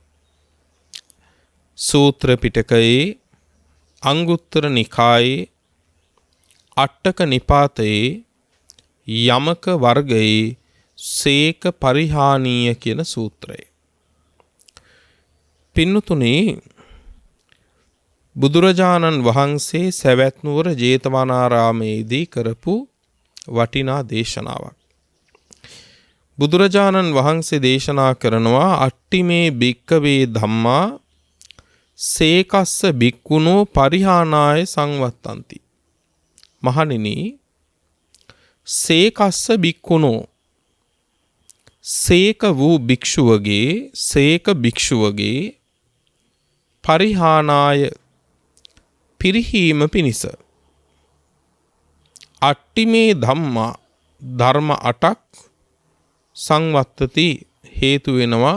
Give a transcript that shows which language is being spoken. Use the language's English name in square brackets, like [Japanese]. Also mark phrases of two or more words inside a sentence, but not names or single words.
[Sinhala] සූත්‍ර පිටකයේ අංගුත්තර නිකායේ අට්ඨක නිපාතයේ යමක වර්ගයේ සේක පරිහානීය කියන සූත්‍රය. පින්නතුනේ බුදුරජාණන් වහන්සේ සවැත් නුවර ජේතවනාරාමේදී කරපු වටිනා දේශනාවක්. බුදුරජාණන් වහන්සේ දේශනා කරනවා [Pali] අට්ඨිමේ භික්ඛවේ ධම්මා සේකස්ස භික්ඛුනෝ පරිහානාය සංවත්තಂತಿ. මහණෙනි, සේකස්ස භික්ඛුනෝ, [Sinhala] සේක වූ භික්ෂුවගේ පරිහානාය පිරිහීම පිණිස [Pali] අට්ඨිමේ ධම්මා [Sinhala] ධර්ම 8ක් සංවත්තති හේතු වෙනවා.